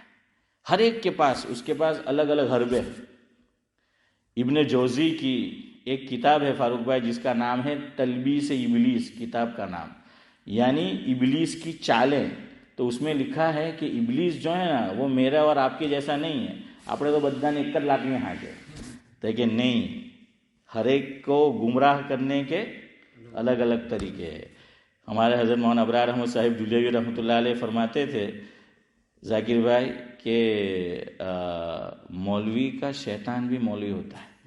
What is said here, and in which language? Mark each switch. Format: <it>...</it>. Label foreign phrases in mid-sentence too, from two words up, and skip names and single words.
<ur>ہر ایک کے پاس، اس کے پاس الگ الگ حربے ہیں. ابن جوزی کی ایک کتاب ہے فاروق بھائی جس کا نام ہے تلبیس ابلیس، کتاب کا نام، یعنی ابلیس کی چالیں. تو اس میں لکھا ہے کہ ابلیس جو ہے نا وہ میرا اور آپ کے جیسا نہیں ہے.</ur> <gu>આપણે તો બધાને એક જ લાકડી હાંકે،</gu> <ur>تو کہ نہیں، ہر ایک کو گمراہ کرنے کے الگ الگ طریقے ہیں. ہمارے حضرت مولانا ابرار احمد صاحب دہلوی رحمۃ اللہ علیہ فرماتے تھے ذاکر بھائی کہ مولوی کا شیطان بھی مولوی ہوتا ہے.</ur>